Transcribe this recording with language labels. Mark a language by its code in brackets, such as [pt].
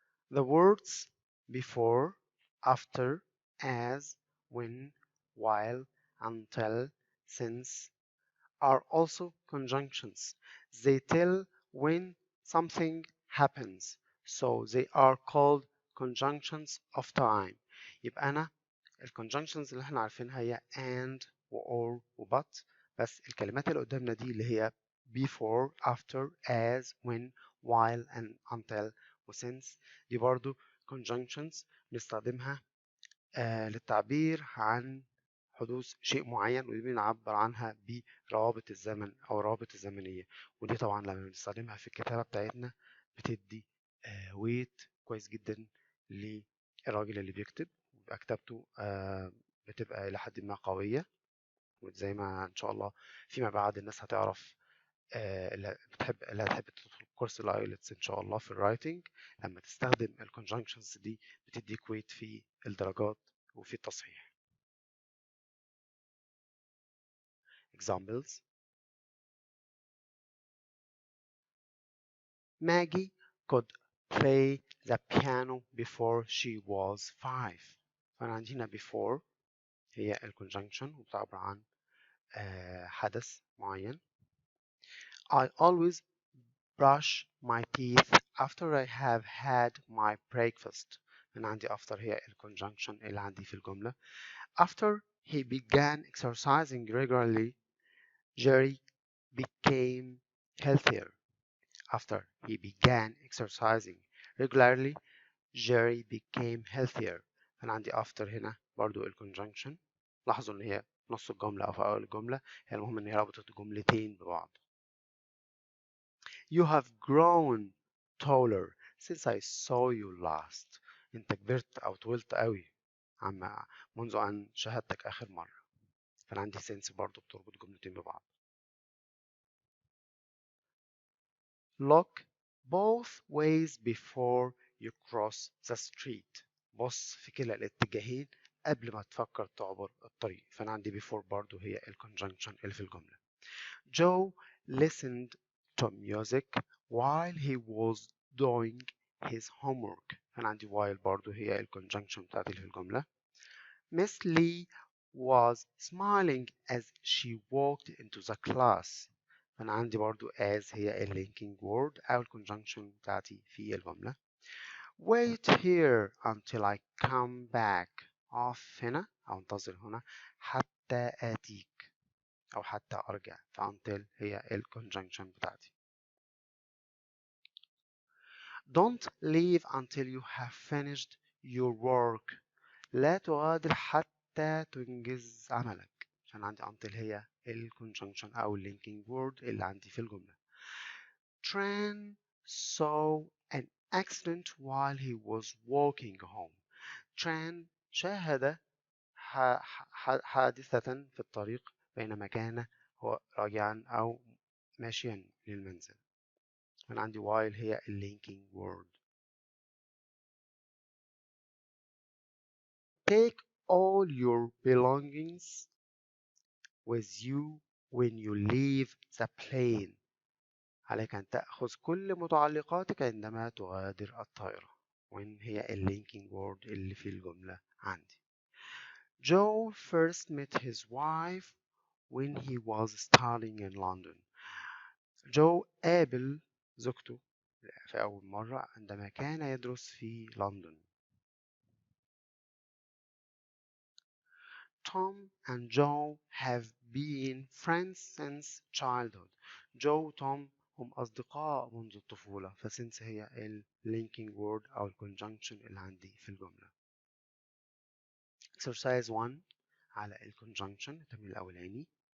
[en] The words before, after, as, when, while, until, since are also conjunctions. They tell when something happens, so they are called conjunctions of time. [ar] يبقى أنا الconjunctions اللي احنا عارفينها هي and و or و but، بس الكلمات اللي قدامنا دي اللي هي before, after, as, when, while and until و since دي برضو conjunctions بنستخدمها للتعبير عن حدوث شيء معين، ودي بنعبر عنها بروابط الزمن أو الروابط الزمنية. ودي طبعا لما بنستخدمها في الكتابة بتاعتنا بتدي ويت كويس جدا للراجل اللي بيكتب، ويبقى كتابته بتبقى إلى حد ما قوية. وزي ما إن شاء الله فيما بعد الناس هتعرف اللي هتحب تدخل كورس الايلتس ان شاء الله في الرايتنج، لما تستخدم الكونجنكشنز دي بتديك ويت في الدرجات وفي التصحيح. [en] Examples: Maggie could play the piano before she was 5. [ar] فأنا عندي هنا before هي الconjunction وبتعبر عن حدث معين. [en] I always brush my teeth after I have had my breakfast. [ar] أنا عندي after هي الconjunction اللي عندي في الجملة. [en] After he began exercising regularly, Jerry became healthier. After he began exercising regularly, Jerry became healthier. [ar] أنا عندي after هنا برضو الconjunction. لاحظوا إن هي نص الجملة أو في أول الجملة، هي المهم إن هي ربطت جملتين ببعض. [en] You have grown taller since I saw you last. [ar] أنت كبرت أو طولت قوي منذ أن شاهدتك آخر مرة. فأنا عندي since برضو بتربط جملتين ببعض. [en] Look both ways before you cross the street. [ar] بص في كلا الاتجاهين قبل ما تفكر تعبر الطريق. فأنا عندي before برضو هي الconjunction اللي في الجملة. [en] Joe listened to music while he was doing his homework. [ar] فأنا عندي while برضو هي الconjunction بتاعتي اللي في الجملة. [en] Miss Lee was smiling as she walked into the class. [ar] فأنا عندي برضو as هي linking word أو الconjunction بتاعتي في الجملة. [en] Wait here until I come back. [ar] أقف هنا أو انتظر هنا حتى آتيك أو حتى أرجع. ف until هي الconjunction بتاعتي. [en] Don't leave until you have finished your work. [ar] لا تغادر حتى تنجز عملك. عشان عندي until هي الconjunction أو linking word اللي عندي في الجملة. [en] Tran saw an accident while he was walking home. [ar] Tran شاهد حادثة في الطريق بينما كان هو راجعا أو ماشيا للمنزل. أنا عندي while هي linking word. [en] Take all your belongings with you when you leave the plane. [ar] عليك أن تأخذ كل متعلقاتك عندما تغادر الطائرة. when هي linking word اللي في الجملة عندي. [en] Joe first met his wife when he was studying in London. [ar] جو قابل زوجته في أول مرة عندما كان يدرس في لندن. [en] Tom and Joe have been friends since childhood. [ar] جو وتوم هم أصدقاء منذ الطفولة. فsince هي linking word أو conjunction اللي عندي في الجملة. Exercise 1 على conjunction التمرين الأولاني.